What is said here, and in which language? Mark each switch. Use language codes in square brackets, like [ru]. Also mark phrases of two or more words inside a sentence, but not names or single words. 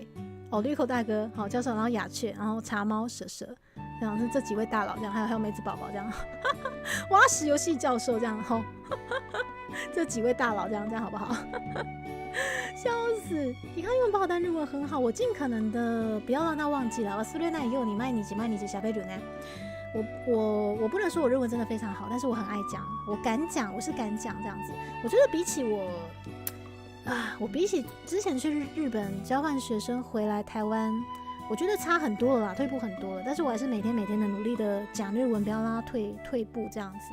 [zh] 哦，绿口大哥，好教授，然后雅雀，然后茶猫、蛇，这样是这几位大佬这样，还有梅子宝宝这样。挖石游戏教授这样，好，这几位大佬这样好不好？笑死！你看英文不好，但日文很好，我尽可能的不要让他忘记了。 [ja] 忘れないように毎日喋るね。 [zh] 我不能说我日文真的非常好，但是我很爱讲，我敢讲，我是敢讲这样子。我觉得比起我比起之前去日本交换学生回来台湾，我觉得差很多了啦，退步很多了。但是我还是每天的努力的讲日文，不要让他退步这样子。